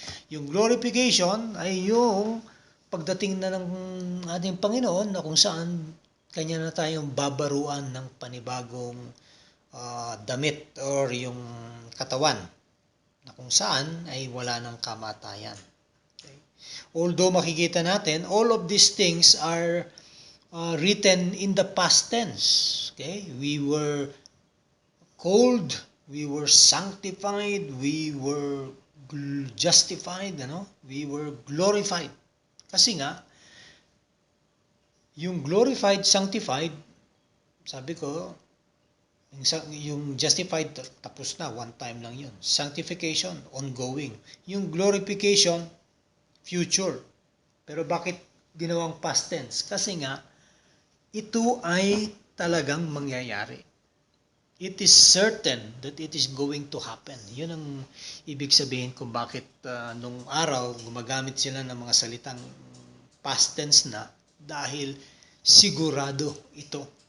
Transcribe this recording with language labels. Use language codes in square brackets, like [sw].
[tl] Yung glorification ay yung pagdating na ng ating Panginoon na kung saan kanya na tayong babaruan ng panibagong damit or yung katawan na kung saan ay wala ng kamatayan. [en] Okay? Although [tl] makikita natin, [en] all of these things are written in the past tense. Okay? We were called, we were sanctified, we were justified, we were glorified. [tl] Kasi nga, yung glorified, sanctified, sabi ko, yung justified, tapos na, [en] one time [tl] lang yun. [en] Sanctification, ongoing. [tl] Yung [en] glorification, future. [tl] Pero bakit ginawang past tense? Kasi nga, ito ay talagang mangyayari. [en] It is certain that it is going to happen. [tl] Yun ang ibig sabihin kung bakit nung araw gumagamit sila ng mga salitang past tense na dahil sigurado ito.